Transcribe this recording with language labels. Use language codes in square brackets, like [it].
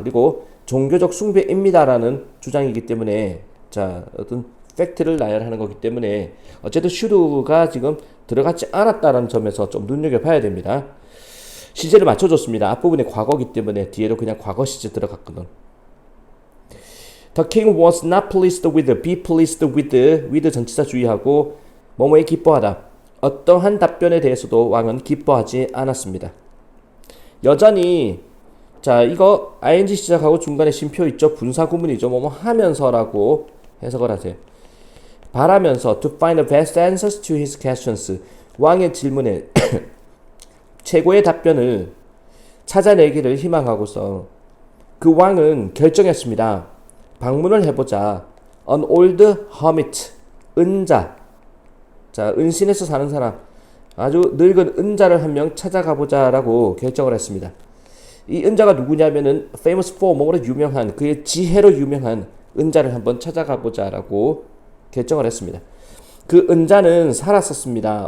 [ko] 그리고 종교적 숭배입니다라는 주장이기 때문에 자 어떤 팩트를 나열하는 거기 때문에 어쨌든 should가 지금 들어갔지 않았다라는 점에서 좀 눈여겨봐야 됩니다. 시제를 맞춰줬습니다. 앞부분이 과거기 때문에 뒤에도 그냥 과거 시제 들어갔거든. [en] The king was not pleased with, be pleased with [ko] 전치사 주의하고 뭐뭐에 기뻐하다. 어떠한 답변에 대해서도 왕은 기뻐하지 않았습니다. 여전히 자 이거 ing 시작하고 중간에 쉼표 있죠. 분사 구문이죠. 뭐뭐 하면서라고 해석을 하세요. 바라면서 [en] to find the best answers to his questions. [ko] 왕의 질문에 최고의 답변을 찾아내기를 희망하고서 그 왕은 결정했습니다. 방문을 해보자. [en] An old hermit, [ko] 은자. 자, 은신에서 사는 사람, 아주 늙은 은자를 한 명 찾아가보자 라고 결정을 했습니다. 이 은자가 누구냐면은 [en] famous for [ko] 뭐로 유명한 그의 지혜로 유명한 은자를 한번 찾아가보자 라고 결정을 했습니다. 그 은자는 살았었습니다.